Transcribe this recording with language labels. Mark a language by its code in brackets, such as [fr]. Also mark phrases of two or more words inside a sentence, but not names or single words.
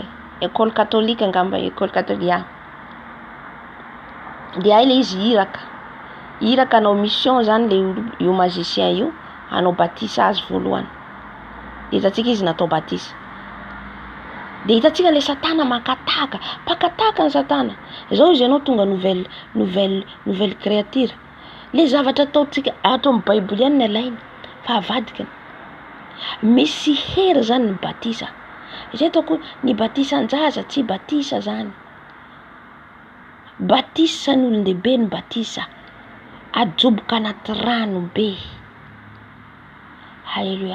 [fr] École catholique [mg] angamba, [fr] école catholique. [mg] Dia ile izy iraka anao mission zany le io magicien io anao batisa azy voalohany. Hitantsika izy natao batisa. Dia hitantsika le satana pakataka ny satana. Zao izy ianao tonga [fr] nouvelle créature. [mg] Le zavatra ataotsika ato amin'ny Baiboly ihany ny alainy fa avadikany. Misy hery zany ny batisa. Izay ataoko ny batisa anjaza tsy batisa zany. Batisa ny olon-dehibe ny batisa. Ajoboka anaty rano be. Halleluja.